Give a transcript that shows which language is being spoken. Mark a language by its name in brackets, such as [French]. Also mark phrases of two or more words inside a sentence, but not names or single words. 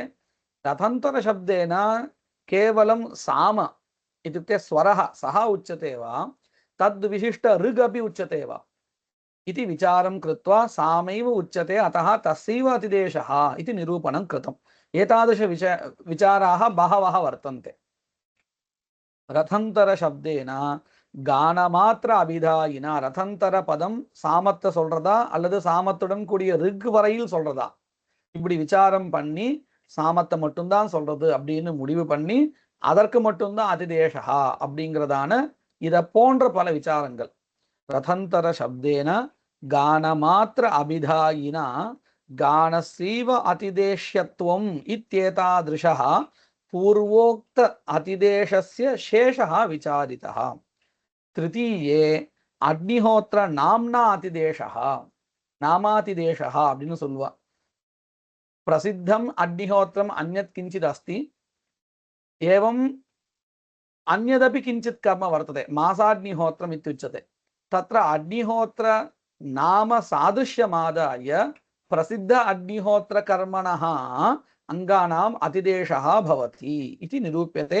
[Sanskrit] रथन्तरशब्देन केवलं साम इत्युक्ते स्वरः सः उच्यते वा, तद्विशिष्ट ऋग् अपि उच्यते वा इति विचारं कृत्वा सामैव उच्यते, अतः तस्यैव अतिदेशः इति निरूपणं कृतम्. एतादृश विचाराः बहवः वर्तन्ते. रथंतर शब्देन गानमात्र अभिधायिना, रथंतर पदம் [Tamil] சாமத்தை சொல்றதா அல்லது சாமத்துடன் கூடிய ரிக் வரையில் சொல்றதா, இப்படி விசாரம் பண்ணி சாமத்தை மட்டும்தான் சொல்றது அப்படின்னு முடிவு பண்ணி அதற்கு மட்டும்தான் அதிதேசஹா அப்படிங்கிறதான இத போன்ற பல விசாரங்கள். [Sanskrit] रथंतर शब्देन गानमात्र अभिधायिना गानस्यैव अतिदेश्यत्वम् इत्येतादृशः पूर्वोक्त अतिदेशस्य शेषः विचारितः. तृतीये अग्निहोत्र नाम्ना अतिदेशः, नामातिदेशः [Tamil] அப்படின்னு சொல்லுவா. [Sanskrit] प्रसिद्धम अग्निहोत्रम अन्यत् किंचित् अस्ति, एवं अन्यदपि किंचित् कर्म वर्तते, मासाग्निहोत्रम् इत्युच्यते. तत्र अग्निहोत्र नाम सादृश्यमादाय प्रसिद्ध अग्निहोत्र कर्मणः अंगानाम् अतिदेशः भवति इति निरूप्यते.